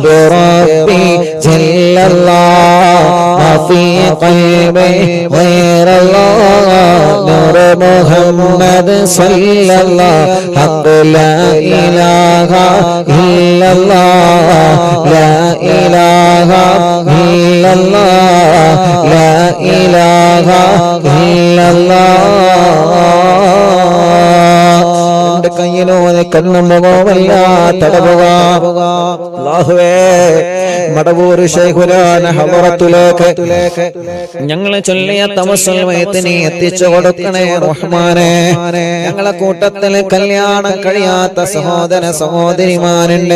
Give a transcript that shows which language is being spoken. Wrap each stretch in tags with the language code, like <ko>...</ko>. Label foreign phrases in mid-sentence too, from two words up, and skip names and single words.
<ar>ربي جل الله ما في قلبي غير الله نور محمد صلى الله حق لا إله إلا الله لا إله إلا الله لا إله إلا الله</ar> <ml>കയ്യിലൂടെ കണ്ണും മുഖവുമല്ല തടവുക അല്ലാഹുവേ മടവൂർ ശൈഖുനാന ഹളറത്തിലേക്ക് ഞങ്ങളെ ചൊല്ലിയ തവസ്സുൽ വയത്തിനെ എത്തിച്ചു കൊടുക്കണേ റഹ്മാനേ ഞങ്ങളെ കൂട്ടത്തിൽ കല്യാണം കഴിയാത്ത സഹോദര സഹോദരിമാരുണ്ട്</ml>